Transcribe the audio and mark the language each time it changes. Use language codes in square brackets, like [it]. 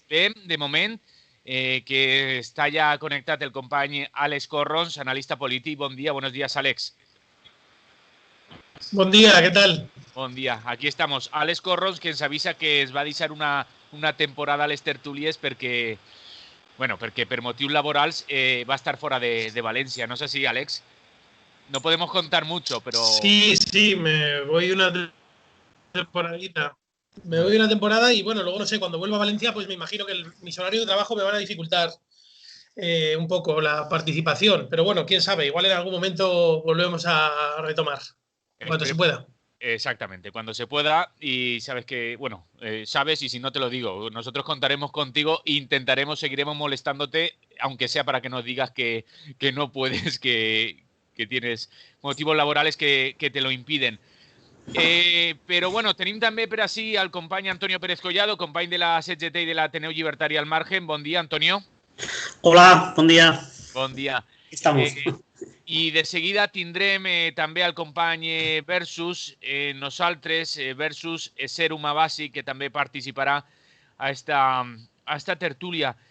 [ca] Bé, de moment, que està ja connectat el company Àlex Corrons, analista polític. Bon dia, [es] buenos días, [ca] Àlex. Bon dia, què tal? Bon dia, [es] aquí estamos. [ca] Àlex Corrons, que ens avisa que es va deixar una temporada a les tertúlies perquè, bueno, perquè per motius laborals va estar fora de València. [es] No sé si, Àlex, no podemos contar mucho, pero... Sí, me voy una temporadita. Me voy una temporada y, bueno, luego no sé, cuando vuelva a Valencia, pues me imagino que mis horarios de trabajo me van a dificultar un poco la participación. Pero bueno, quién sabe, igual en algún momento volvemos a retomar, cuando se pueda. Exactamente, cuando se pueda. Y sabes que, bueno, sabes, y si no te lo digo, nosotros contaremos contigo e intentaremos, seguiremos molestándote, aunque sea para que nos digas que no puedes, que tienes motivos laborales que te lo impiden. [ca] Però bueno, tenim també per ací el company Antonio Pérez Collado, company de la CGT i de l'Ateneu Llibertari al Margen. Bon dia, Antonio. Hola, bon dia. Bon dia. [es] Estamos. [ca] I de seguida tindrem també el company Versus, nosaltres, Versus Serum Abasi, que també participarà a esta tertúlia.